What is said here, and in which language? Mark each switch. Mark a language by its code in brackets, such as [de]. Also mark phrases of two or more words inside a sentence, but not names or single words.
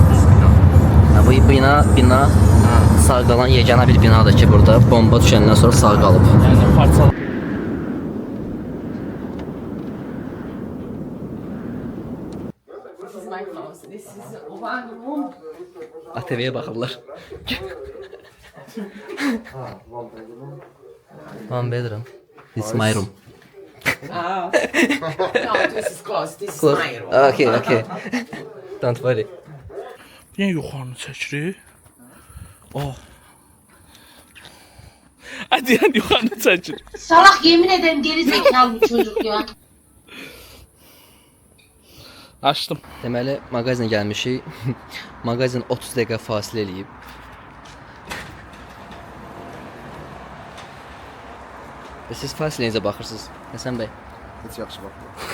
[az] Bu bina sağ qalan yeganə bir binadır ki, burada bomba düşəndən sonra sağ qalıb. yəni parçalı. ATV'ye baxırlar. [en] One bedroom. This is my room. No, this is close. This is Close. my room. Okay. Don't worry. [az] Niyə yuxarını çəkirik? Hadi yəni yuxarını çəkir. [tr] Salak yemin ederim geri zekalı bir çocuk ya. [az] Açdım. Deməli, mağazinə gəlmişik. Mağazin 30 dəqiqə fasilə eləyib. Siz fasilə necə baxırsınız, Həsən bəy? Heç yaxşı baxmır.